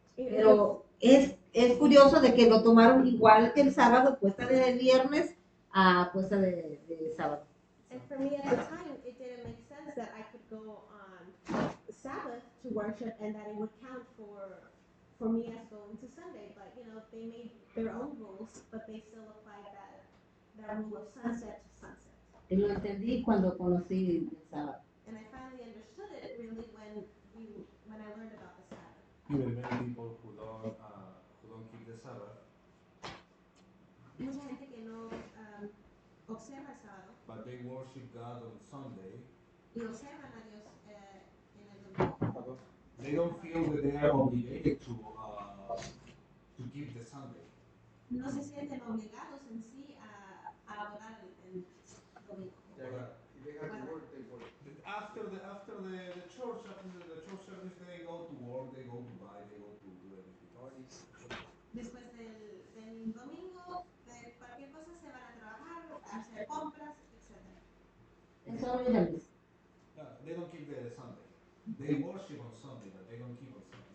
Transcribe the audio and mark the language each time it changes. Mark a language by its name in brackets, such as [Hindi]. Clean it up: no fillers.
[Spanish] Pero es curioso de que lo tomaron igual que el sábado, puesta de viernes a puesta de sábado. [English] And for me at the time, it didn't make sense that I could go on Sabbath to worship and that it would count for me as going to Sunday. But, they made their own rules, but they still applied that rule of sunset to sunset. [Spanish] Y lo entendí cuando conocí el sábado. [English] And I finally understood it really when I learned about the Sabbath. Even many people who don't keep the Sabbath, [Spanish] Mucha gente que no observa el sábado [English] but they worship God on Sunday. [Spanish] y observan a Dios en el domingo. [English] They don't feel that they are obligated to keep the Sunday. [Spanish] No se sienten obligados en sí a adorar el domingo. [English] If they have to work, they work. After the church, after the church service, they go to work, they go to buy, they go to do everything. [Spanish] Después del domingo, de cualquier cosa se van a trabajar, a hacer compras, etc. Eso no es el [English] They don't keep the Sunday. They worship on Sunday, but they don't keep on Sunday.